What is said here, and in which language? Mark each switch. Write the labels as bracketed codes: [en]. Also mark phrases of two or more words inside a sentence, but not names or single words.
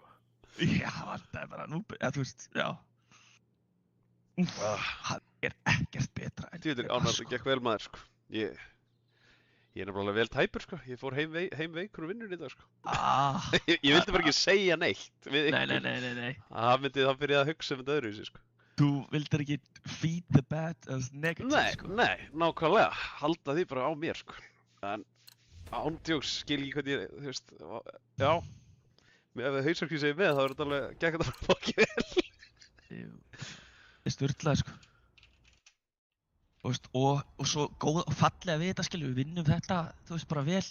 [is] Já, það vantaði bara nú, eða þú veist, já. Úff, það er ekkert betra en Djúður, þetta, ánægður, sko. það gekk vel, maður, sko. Ég er nefnilega vel tæpur, sko. Ég fór heim veikur úr vinnunni í dag, sko. Ah, Ég vildi bara ekki segja neitt við nei, ykkur. nei. Það myndi þá byrja að hugsa um þetta öðruvísi, sko. Þú vildir ekki [en] feed the bad as negative, [is] sko. Nei, nákvæmlega. Halda því bara á mér, sko. En ándjóks, skil ekki hvernig ég, þú veist, já. Ef hausarkvíð segir með, þá er þetta alveg, gekk þetta bara fokkið vel. Ég sturlaði, sko. Þú veist, og svo góð og fallega við þetta, skilju, við vinnum þetta, þú veist, bara vel.